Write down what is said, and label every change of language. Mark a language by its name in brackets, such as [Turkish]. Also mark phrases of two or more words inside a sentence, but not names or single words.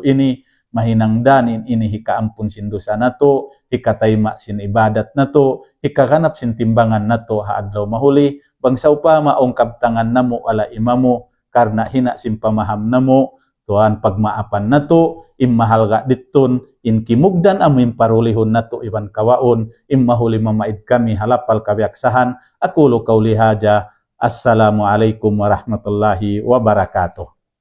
[Tausug] ini mahinangdan ini hikaampun sin dosa nato hikatayma sin ibadat nato hikaganap sin timbangan nato haadlaw mahuli bangsaw pa maong kabtangan namo wala imamo karna hina sin pamaham namo tuan pagmaapan nato immahal ga ditun in kimugdan amin parulihon nato iban kawaon immahuli mamaid kami halapal kabiaksahan [Arabic] أقول قولي هذا السلام عليكم ورحمة الله وبركاته.